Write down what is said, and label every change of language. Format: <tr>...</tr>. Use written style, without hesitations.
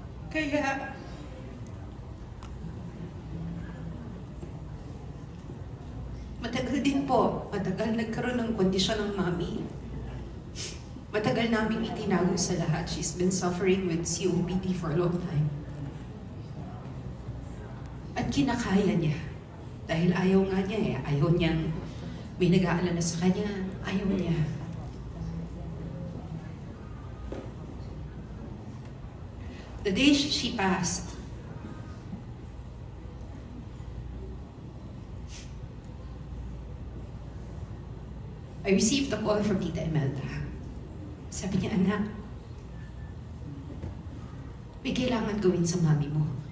<tl>Kaya, matagal din po. Matagal nagkaroon ng kondisyon ng mami. Matagal namin itinago sa lahat.</tl> <en>She's been suffering with COPD for a long time.</en> <tl>At kinakaya niya. Dahil ayaw nga niya eh. Ayaw niyang may nag-aalala sa kanya. Ayaw niya.</tl> <en>The day she passed, I received a call from Tita Imelda.</en> <tl>Sabi niya, anak, may kailangan gawin sa mami mo.</tl>